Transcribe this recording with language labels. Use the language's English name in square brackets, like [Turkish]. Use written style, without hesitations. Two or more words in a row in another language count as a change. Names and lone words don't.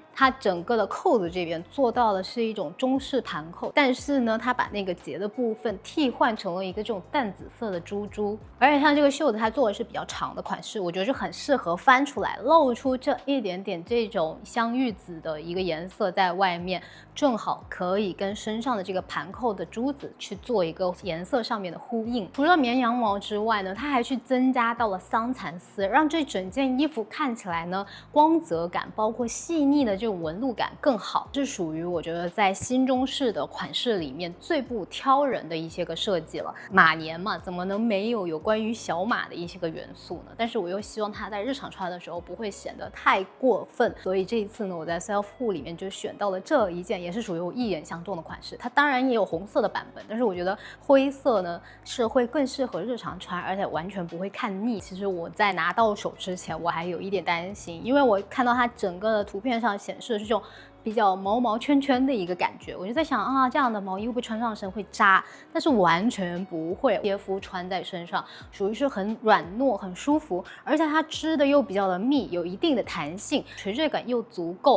[Chinese] 它整個的扣子這邊做到的是一種中式盤扣，但是呢，它把那個結的部分替換成了一個這種淡紫色的珠珠，而且像這個袖子它做的是比較長的款式，我覺得是很適合翻出來，露出這一點點這種香芋紫的一個顏色在外面，正好可以跟身上的這個盤扣的珠子去做一個顏色上面的呼應。除了綿羊毛之外呢，它還去增加到了桑蚕絲，讓這整件衣服看起來呢光澤感包括細膩的這種紋路感更好，是屬於我覺得在新中式的款式裡面最不挑人的一些個設計了。馬年嘛，怎麼能沒有關於小馬的一些個元素呢？但是我又希望它在日常穿的時候不會顯得太過分，所以這一次呢，我在 Self Hood 裡面就選到了這一件，也是屬于我一眼相中的款式。它當然也有紅色的版本，但是我覺得灰色呢是會更適合日常穿，而且完全不會看膩。其實我在拿到手之前，我還有一點擔心，因為我看到它整個的圖片上顯示的是這種比較毛毛圈圈的一個感覺，我就在想啊，這樣的毛衣會不會穿上身會扎？但是完全不會，貼膚穿在身上屬於是很軟糯、很舒服，而且它織的又比較的密，有一定的彈性，垂墜感又足夠。